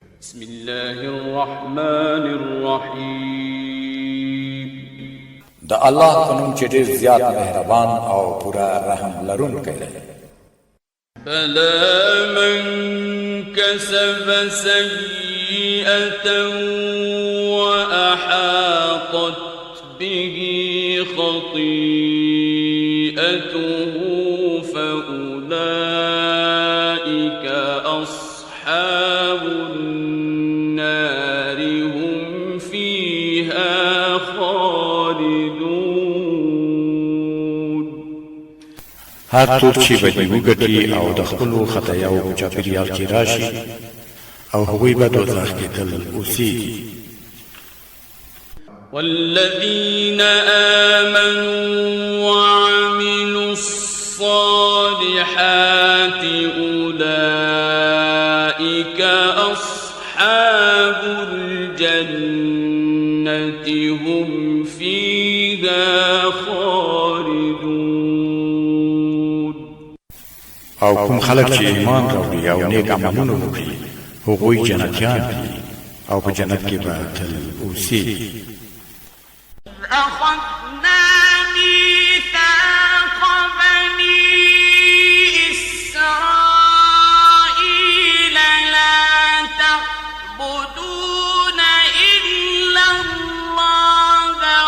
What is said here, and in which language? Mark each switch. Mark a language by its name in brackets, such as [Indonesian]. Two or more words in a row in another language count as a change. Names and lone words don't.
[Arabic] بسم الله الرحمن الرحيم. [Pashto] دا الله پنوم چې ډېر زیات مهربان او پورا رحم لرونکی دی. [Arabic] بلى من كسب سيئة وأحاطت به خطيئته فأولئك أصحاب النار هم فيها خالدون. [Pashto] هر څوک چې بدی وګټي او د خپلو خطایاو په چاپېریال کې راشي او هغوی به دوزخ کې تل اوسېږي. [Arabic] والذين آمنوا وعملوا الصالحات أولئك أصحاب الجنة هم فيها خالدون. [Pashto] او کوم خلک چې ایمان راوړي او نیک عملونه وکړي هغوی جنتیان دي او په جنت کې به تل اوسېږي. [Arabic] أخذنا ميثاق بني إسرائيل لا تعبدون إلا الله